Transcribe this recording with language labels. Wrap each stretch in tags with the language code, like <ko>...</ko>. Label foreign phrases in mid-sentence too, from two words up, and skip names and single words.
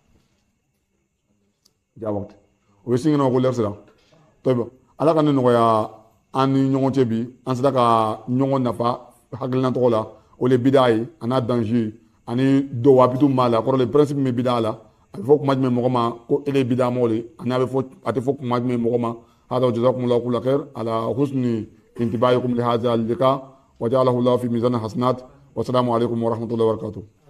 <bm>jawab o bɛ sin ɲɛna ko lɛri sera tɔbɔ ala ka ne nɔgɔya an ni ɲɔgɔn cɛ bi an sera ka ɲɔgɔn nafa hakilina tɔgɔ la o de bidaa ye a n'a danger ani dɔw wapitu b'a la kɔrɔ</bm> <fr>le principe</fr> <bm>min bɛ bidaa la a bɛ fɔ kuma jumɛn mɔgɔ ma ko ele bidaa mɔgɔ de ani a tɛ fɔ kuma jumɛn mɔgɔ ma</bm> <ar>هذا وجزاكم الله كل خير على حسن انتباهكم لهذا اللقاء وجعله الله في ميزان الحسنات والسلام عليكم ورحمة الله وبركاته</ar>